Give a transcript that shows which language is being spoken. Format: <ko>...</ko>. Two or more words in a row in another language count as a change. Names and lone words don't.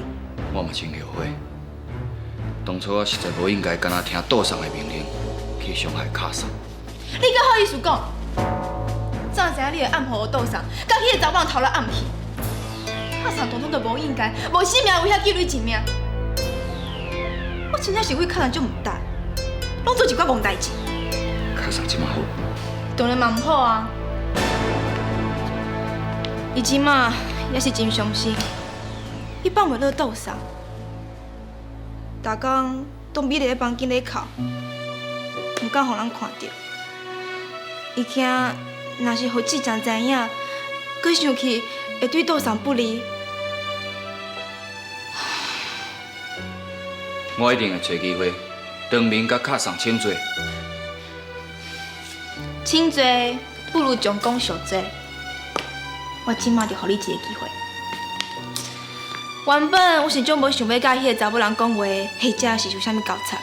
<nan>我嘛真后悔，当初我实在无应该干那听杜桑的命令去伤害卡桑。你阁好意思讲？早知影你会暗护我杜桑，甲迄个查某人偷了暗去。卡桑当初就无应该，无性命威胁记你一命。我真正是为卡桑足唔值，拢做一寡戆代志。卡桑即马好，当然嘛唔好啊。伊即马也是真伤心，伊放袂落杜桑，逐工都眯伫咧房间咧哭，唔敢互人看到。伊惊若是互志强知影，佮想起会对杜桑不利。我一定会找机会当面甲卡桑请罪。轻罪不如将功赎罪。我即马就互你一个机会。原本我是总无想要甲迄个查某人讲话，或者是有啥物交叉。</nan>